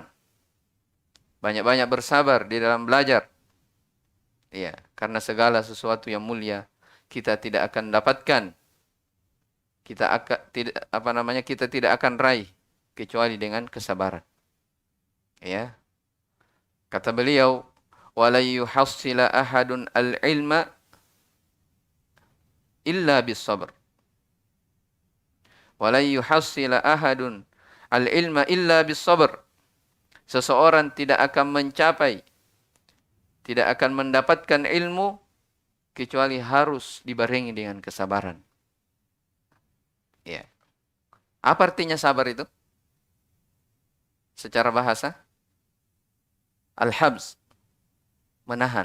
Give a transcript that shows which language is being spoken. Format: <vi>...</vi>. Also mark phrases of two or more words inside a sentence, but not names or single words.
<id>Banyak-banyak bersabar di dalam belajar. Ya, karena segala sesuatu yang mulia kita tidak akan dapatkan. Kita tidak akan raih kecuali dengan kesabaran. Ya. Kata beliau,</id> <ar>"ولا يحصل أحد العلم إلا بالصبر." ولا يحصل أحد العلم إلا بالصبر.</ar> <id>Seseorang tidak akan mencapai, tidak akan mendapatkan ilmu kecuali harus dibarengi dengan kesabaran. Ya. Apa artinya sabar itu? Secara bahasa, al-habs, menahan.</id>